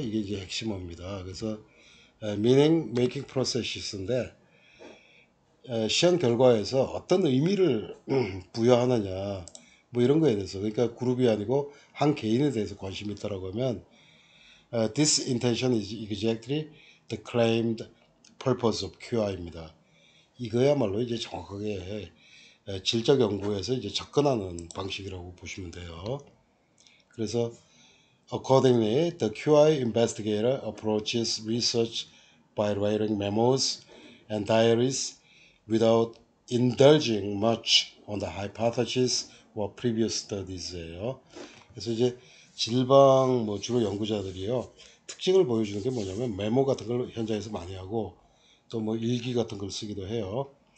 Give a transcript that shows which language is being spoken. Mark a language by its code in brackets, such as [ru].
[ko] 이게 이제 핵심어입니다. 그래서 [en] meaning making processes [ko] 인데 시험 결과에서 어떤 의미를 부여하느냐, 뭐 이런 거에 대해서, 그러니까 그룹이 아니고 한 개인에 대해서 관심이 있다라고 하면 [en] this intention is exactly the claimed purpose of QI [ko] 입니다. 이거야말로 이제 정확하게 질적 연구에서 이제 접근하는 방식이라고 보시면 돼요. 그래서 [en] accordingly, the QI investigator approaches research by writing memos and diaries without indulging much on the hypothesis or previous studies예요. [ko] 그래서 이제 질방 뭐 주로 연구자들이요, 특징을 보여주는 게 뭐냐면 메모 같은 걸 현장에서 많이 하고 또 뭐 일기 같은 걸 쓰기도 해요.